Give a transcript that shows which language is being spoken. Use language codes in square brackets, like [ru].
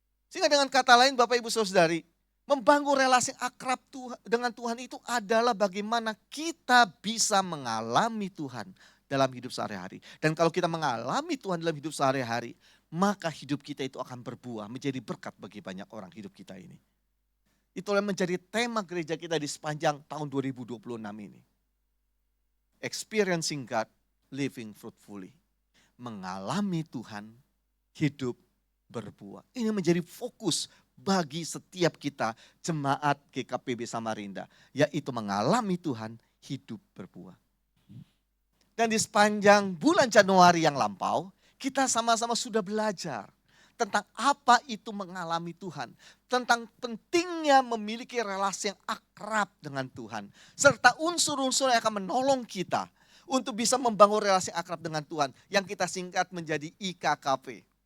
[id] Sehingga dengan kata lain, Bapak, Ibu, Saudara-saudari, membangun relasi akrab dengan Tuhan itu adalah bagaimana kita bisa mengalami Tuhan dalam hidup sehari-hari. Dan kalau kita mengalami Tuhan dalam hidup sehari-hari, maka hidup kita itu akan berbuah, menjadi berkat bagi banyak orang hidup kita ini. Itulah menjadi tema gereja kita di sepanjang tahun 2026 ini. [en] Experiencing God, living fruitfully. [id] Mengalami Tuhan, hidup berbuah. Ini menjadi fokus bagi setiap kita jemaat GKPB Samarinda, yaitu mengalami Tuhan, hidup berbuah. Dan di sepanjang bulan Januari yang lampau, kita sama-sama sudah belajar tentang apa itu mengalami Tuhan, tentang pentingnya memiliki relasi yang akrab dengan Tuhan, serta unsur-unsur yang akan menolong kita untuk bisa membangun relasi akrab dengan Tuhan, yang kita singkat menjadi IKKP.